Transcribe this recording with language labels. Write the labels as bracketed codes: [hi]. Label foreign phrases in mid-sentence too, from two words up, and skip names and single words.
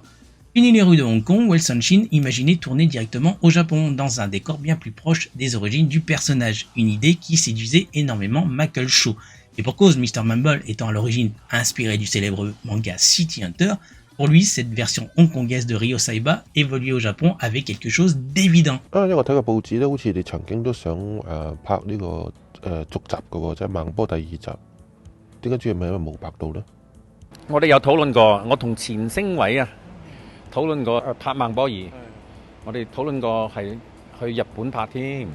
[fr] Fini les rues de Hong Kong, Wilson Shin imaginait tourner directement au Japon, dans un décor bien plus proche des origines du personnage, une idée qui séduisait énormément Michael Shaw. Et pour cause, Mr. Mumble étant à l'origine inspiré du célèbre manga City Hunter, pour lui, cette version hongkongaise de Ryo Saiba évoluer au Japon avait quelque chose d'évident. [yue] 因為我睇個報紙咧，好似你曾經都想拍呢個續集嘅喎，即係孟波第二集。點解主要係因為冇拍到咧？我哋有討論過，我同錢星偉啊討論過拍孟波兒，我哋討論過係去日本拍添。